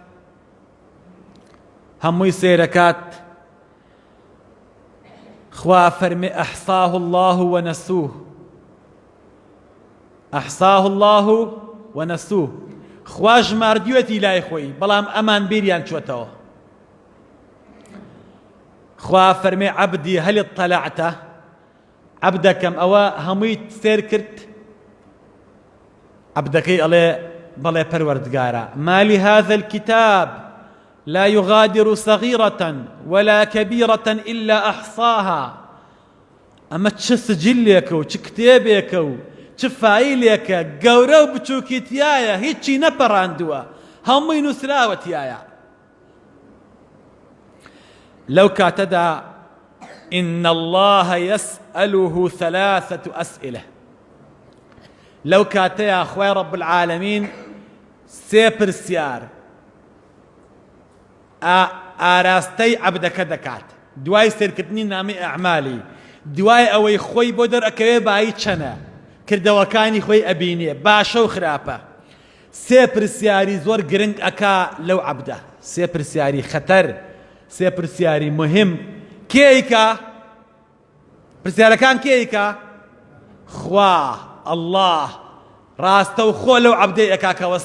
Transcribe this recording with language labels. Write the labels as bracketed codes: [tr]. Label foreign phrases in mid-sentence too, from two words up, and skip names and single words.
[ckb] هەمووی سێرەکات خوا فەرمێ [ar] ئەحصاه الله ونسوه ئەحصاه الله ونسوه [ckb] خوا ژماردووێتی لای خۆی بەڵام ئەمان بیریان چۆتەوە خوا فەرمێ [ar] عەبدی هەل اطەلعتە [ckb] عەبدەکەم ئەوە هەمووی سێر کرد عەبدەکەی ئەڵێ بەڵێ پەروەردگارە [ar] ما لهذا الكتاب لا يغادر صغيرة ولا كبيرة إلا أحصاها [ckb] أما چه سجلێکە و چ کتێبێکە و چ فایلێکە گەورە و بچووکی تایە هیچی نەپەڕاندووە هەمووی نووسراوە تایە لەو کاتەدا [ar] إن الله يسأله ثلاثة أسئلة [ckb] لەو کاتەیە خوای [ar] رب العالمین [ckb] سێ پرسیار ئاراستەی عەبدەکە دەکات دوای سێرکردنی نامەی ئەعمالی دوای ئەوەی خۆی بۆ دەرئەکەوێ بایی چەنە کردەوەکانی خۆی ئەبینێ باشە و خراپە سێ پرسیاری زۆر گرنگ ئەکا لەو عەبدە سێ پرسیاری خەتەر سێ پرسیاری مهم کێیکە پرسیارەکان کێیکە خوا الله ڕاستە و خۆ لەو عەبدەی ئەکا